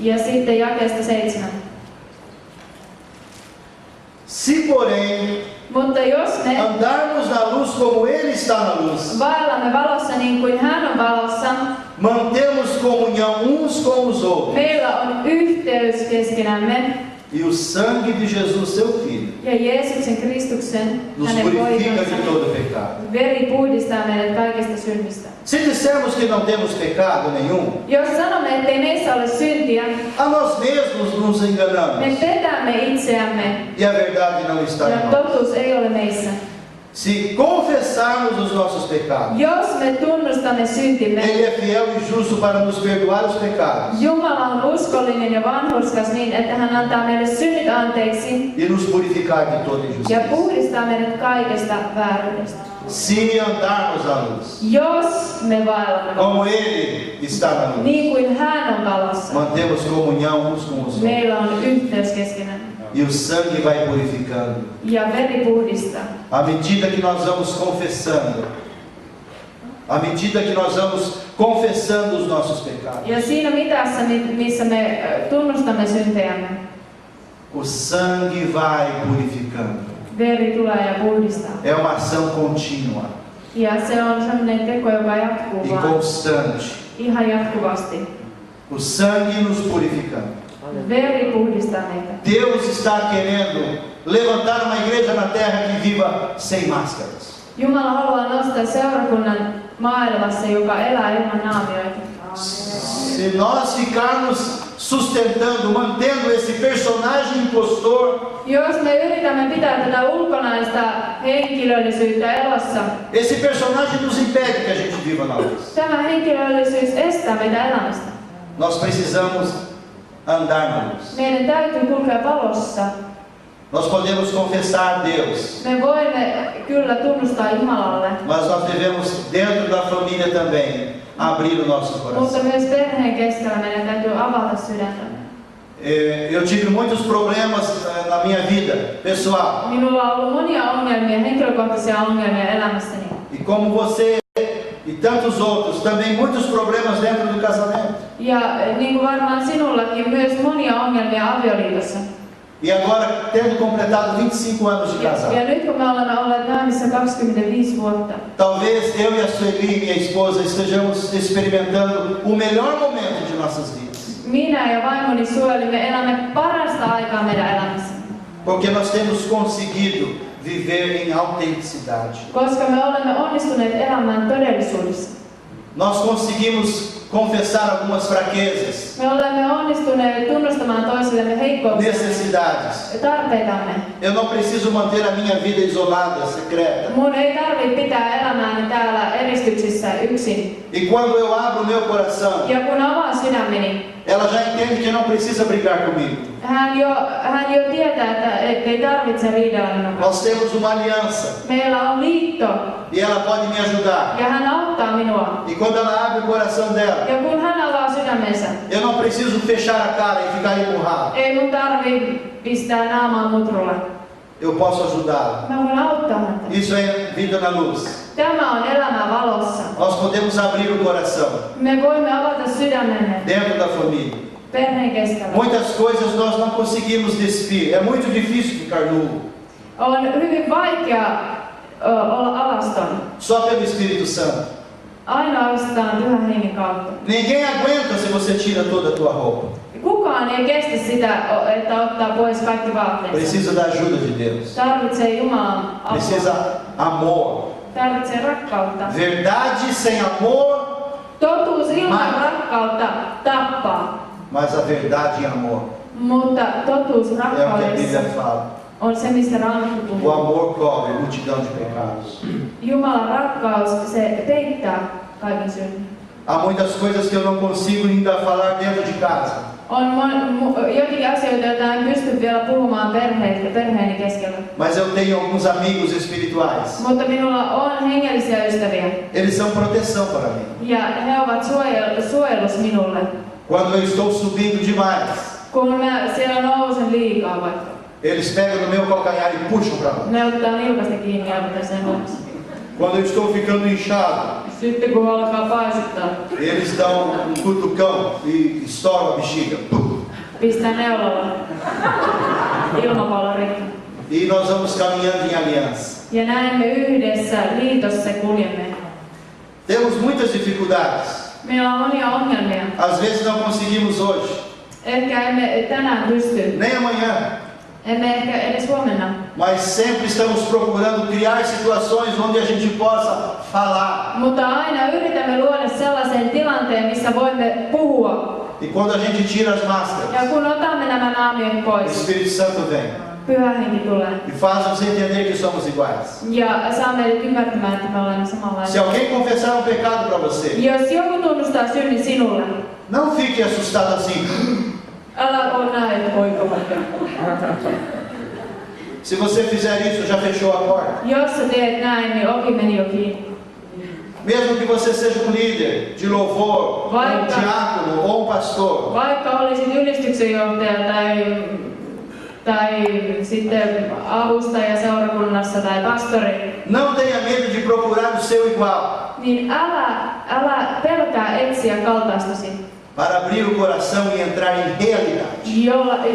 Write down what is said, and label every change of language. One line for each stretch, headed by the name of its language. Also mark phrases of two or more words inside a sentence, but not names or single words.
Finnish: Ja sitten jakeesta 7.
Portuguese: Se, porém,
Finnish: Mutta jos me
Portuguese: andarmos na luz como Ele está na luz,
Finnish: vaellamme valossa niin kuin hän on valossa,
Portuguese: mantemos comunhão uns com os outros.
Finnish: meillä on yhteys keskenämme
Portuguese: E o sangue de Jesus, seu Filho,
Finnish: ja Jeesuksen Kristuksen,
Portuguese: nos
Finnish: hänen
Portuguese: purifica de
Finnish: poikansa,
Portuguese: todo pecado.
Finnish: veri puhdistaa meidät kaikesta synnistä.
Portuguese: Se dissermos que não temos pecado nenhum,
Finnish: Jos sanomme, ettei meissä ole syntiä,
Portuguese: a nós mesmos nos
Finnish: me
Portuguese: enganamos.
Finnish: petämme itseämme
Portuguese: E a verdade não está
Finnish: ja
Portuguese: em nós.
Finnish: totuus ei ole meissä.
Portuguese: Se confessarmos os nossos pecados,
Finnish: Jos me tunnustamme syntimme,
Portuguese: Ele é fiel e justo para nos perdoar os pecados
Finnish: Jumala on uskollinen ja vanhurskas niin, että hän antaa meille synnit anteeksi
Portuguese: e nos purificar de toda
Finnish: ja
Portuguese: injustiça.
Finnish: puhdistaa meidät kaikesta vääryydestä.
Portuguese: Se andarmos na luz,
Finnish: Jos me vaellamme
Portuguese: como Ele está na luz,
Finnish: niin kuin hän on valossa,
Portuguese: mantemos comunhão uns com os outros.
Finnish: meillä on yhteys keskenään
Portuguese: E o sangue vai purificando.
Finnish: ja veri puhdistaa.
Portuguese: À medida que nós vamos confessando, à medida que nós vamos confessando os nossos pecados,
Finnish: Ja siinä mitassa, missä me tunnustamme syntejämme,
Portuguese: o sangue vai purificando.
Finnish: veri tulee ja puhdistaa.
Portuguese: É uma ação contínua
Finnish: Ja se on sellainen teko, joka jatkuu
Portuguese: e
Finnish: vaan
Portuguese: constante.
Finnish: ihan jatkuvasti.
Portuguese: O sangue nos purificando.
Finnish: Veri puhdistaa meitä.
Portuguese: Deus está querendo levantar uma igreja na terra que viva sem máscaras.
Finnish: Jumala haluaa nostaa seurakunnan maailmassa, joka elää ilman naamioita.
Portuguese: Se nós ficarmos sustentando, mantendo esse personagem impostor,
Finnish: Jos me yritämme pitää tätä ulkonaista henkilöllisyyttä elossa,
Portuguese: esse personagem nos impede que a gente viva na luz.
Finnish: tämä henkilöllisyys estää meitä elämästä.
Portuguese: Nós precisamos andar na luz.
Finnish: Meidän täytyy kulkea valossa.
Portuguese: Nós podemos confessar a Deus,
Finnish: Me voimme kyllä tunnustaa Jumalalle,
Portuguese: mas nós devemos, dentro da família também, abrir o nosso
Finnish: mutta
Portuguese: coração.
Finnish: myös perheen keskellä meidän täytyy avata sydäntämme.
Portuguese: Eu tive muitos problemas na minha vida pessoal.
Finnish: Minulla on ollut monia ongelmia, henkilökohtaisia ongelmia elämässäni.
Portuguese: E como você e tantos outros, também muitos problemas dentro do casamento.
Finnish: Ja niin kuin varmaan sinullakin, myös monia ongelmia avioliitossa.
Portuguese: E agora, tendo completado 25 anos de
Finnish: Ja
Portuguese: casado,
Finnish: nyt kun me olemme olleet naimissa 25 vuotta,
Portuguese: talvez eu e a Sueli, minha esposa, estejamos experimentando o melhor momento de nossas vidas.
Finnish: minä ja vaimoni Sueli, me elämme parasta aikaa meidän elämässä.
Portuguese: Porque nós temos conseguido viver em autenticidade.
Finnish: Koska me olemme onnistuneet elämään todellisuudessa.
Portuguese: Nós conseguimos confessar algumas fraquezas,
Finnish: Me olemme onnistuneet tunnustamaan toisillemme heikkouksia
Portuguese: necessidades.
Finnish: ja tarpeitamme.
Portuguese: Eu não preciso manter a minha vida isolada, secreta.
Finnish: Mun ei tarvitse pitää elämääni täällä eristyksissä yksin.
Portuguese: E quando eu abro meu coração,
Finnish: Ja kun avaan sydämeni,
Portuguese: ela já entende que não precisa brigar comigo.
Finnish: hän jo tietää, että ei tarvitse riidellä minun kanssa.
Portuguese: Nós temos uma aliança
Finnish: Meillä on liitto
Portuguese: e ela pode me ajudar.
Finnish: ja hän auttaa minua.
Portuguese: E quando ela abre o coração dela,
Finnish: Ja kun hän avaa sydämensä,
Portuguese: eu não preciso fechar a cara e ficar empurrado.
Finnish: ei mun tarvi pistää naamaa mutrulle.
Portuguese: Eu posso ajudá-la.
Finnish: Mä voin auttaa häntä.
Portuguese: Isso é vida na luz.
Finnish: Tämä on elämä valossa.
Portuguese: Nós podemos abrir o coração
Finnish: Me voimme avata sydämenne
Portuguese: dentro da família.
Finnish: perheen keskellä.
Portuguese: Muitas coisas nós não conseguimos despir. É muito difícil ficar nulo.
Finnish: On hyvin vaikea olla alaston.
Portuguese: Só pelo Espírito Santo.
Finnish: Ainoastaan Pyhän Hengen kautta.
Portuguese: Ninguém aguenta se você tira toda a tua roupa.
Finnish: Kukaan ei kestä sitä, että ottaa pois kaikki vaatteensa.
Portuguese: Precisa da ajuda de Deus.
Finnish: Tarvitsee Jumalan
Portuguese: Precisa
Finnish: apua.
Portuguese: amor.
Finnish: Tarvitsee rakkautta.
Portuguese: Verdade sem amor,
Finnish: Totuus ilman rakkautta tappaa.
Portuguese: mas a verdade em amor
Finnish: Mutta totuus
Portuguese: é o que a
Finnish: rakkaudessa
Portuguese: Bíblia fala.
Finnish: on se, mistä Raamattu
Portuguese: O
Finnish: puhuu.
Portuguese: amor cobre multidão de pecados.
Finnish: Jumalan rakkaus, se peittää kaiken synnin.
Portuguese: Há muitas coisas que eu não consigo ainda falar dentro de casa.
Finnish: On joitakin asioita, joita en pysty vielä puhumaan perheeni keskellä.
Portuguese: Mas eu tenho alguns amigos espirituais.
Finnish: Mutta minulla on hengellisiä ystäviä.
Portuguese: Eles são proteção para mim.
Finnish: Ja he ovat suojelus minulle.
Portuguese: Quando eu estou subindo demais,
Finnish: Kun mä siellä nousen liikaa vaikka.
Portuguese: eles pegam no meu calcanhar e puxam para lá.
Finnish: Ne ottaa nilkasta kiinni ja ottaa sen ulos.
Portuguese: Quando eu estou ficando inchado,
Finnish: Sitten kun alkaa paisuttaa,
Portuguese: eles dão um cutucão e estouram a bexiga. Pum.
Finnish: pistää neulalla ilmapallo rikki.
Portuguese: E nós vamos caminhando em aliança.
Finnish: Ja näin me yhdessä liitossa kuljemme.
Portuguese: Temos muitas dificuldades.
Finnish: Meillä on monia ongelmia.
Portuguese: Às vezes não conseguimos hoje,
Finnish: Ehkä emme tänään pysty.
Portuguese: nem amanhã.
Finnish: Emme ehkä edes huomenna.
Portuguese: Mas sempre estamos procurando criar situações onde a gente possa falar.
Finnish: Mutta aina yritämme luoda sellaisen tilanteen, missä voimme puhua.
Portuguese: E quando a gente tira as
Finnish: Ja
Portuguese: máscaras,
Finnish: kun otamme nämä naamiot
Portuguese: o
Finnish: pois,
Portuguese: Espírito Santo vem
Finnish: Pyhä Henki tulee.
Portuguese: e faz nos entender que somos iguais.
Finnish: Ja saa meidät ymmärtämään, että me olemme
Portuguese: Se
Finnish: samanlaisia.
Portuguese: alguém confessar um pecado para você,
Finnish: Jos joku tunnustaa synnin sinulle,
Portuguese: não fique assustado assim.
Finnish: älä ole näin, poika.
Portuguese: Se você fizer isso, já fechou a porta.
Finnish: Jos sä teet näin, niin ovi meni jo kiinni.
Portuguese: Mesmo que você seja um líder de louvor,
Finnish: Vai,
Portuguese: um tá. diácono ou um pastor,
Finnish: Vaikka olisit ylistyksenjohtaja tai sitten avustaja seurakunnassa tai pastori,
Portuguese: não tenha medo de procurar o seu igual,
Finnish: niin älä pelkää etsiä kaltaistasi,
Portuguese: para abrir o coração e entrar em realidade.